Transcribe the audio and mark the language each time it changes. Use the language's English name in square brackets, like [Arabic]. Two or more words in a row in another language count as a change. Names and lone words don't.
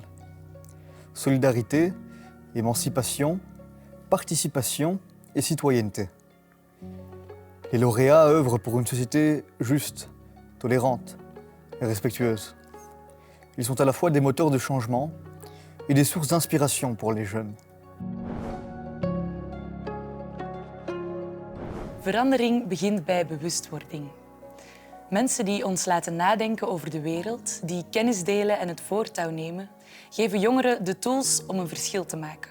[French] Solidarité, émancipation, participation et citoyenneté. Les lauréats œuvrent pour une société juste, tolérante et respectueuse. Ils sont à la fois des moteurs de changement et des sources d'inspiration pour les jeunes. [Dutch] Verandering begint bij bewustwording. Mensen die ons laten nadenken over de wereld, die kennis delen en het voortouw nemen, geven jongeren de tools om een verschil te maken.